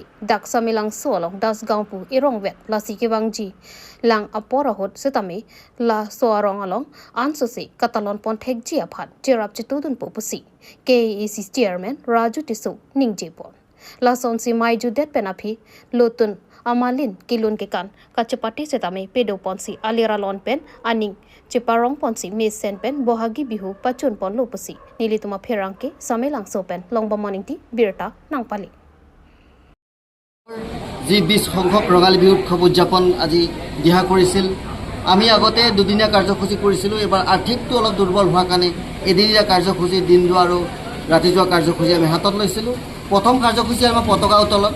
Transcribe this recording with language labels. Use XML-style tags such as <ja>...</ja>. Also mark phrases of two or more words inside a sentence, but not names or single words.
<mjw>dak Samelang so along das gaung pu irong vet lasi ke bangji lang apora hot setami la so arong along ansosi katalon pon thekji aphat cherap chetudun pupusi KEC chairman Raju Tiso Ningjepon la sonsi maiju det penapi lotun amalin kilun ke kan kacepati setame pedo ponsi aliralon pen aning Ciparong ponsi mesen pen</mjw> <as>বহাগী বিহু</as> <mjw>pacun pon lupasi nilituma pherangke samelang sopen longba morning ti birta nangpali</mjw> <as>যি 20 সংখ্যক ৰঙালী বিহু উৎসৱ উদযাপন আজি দিহা কৰিছিল আমি আগতে দুদিনীয়া কাৰ্যসূচী কৰিছিলোঁ এবাৰ আৰ্থিকটো অলপ দুৰ্বল হোৱাৰ কাৰণে এদিনীয়া কাৰ্যসূচী দিন যোৱা আৰু ৰাতি যোৱা কাৰ্যসূচী আমি হাতত লৈছিলোঁ প্ৰথম কাৰ্যসূচী আমাৰ পতাকা উত্তোলন</as>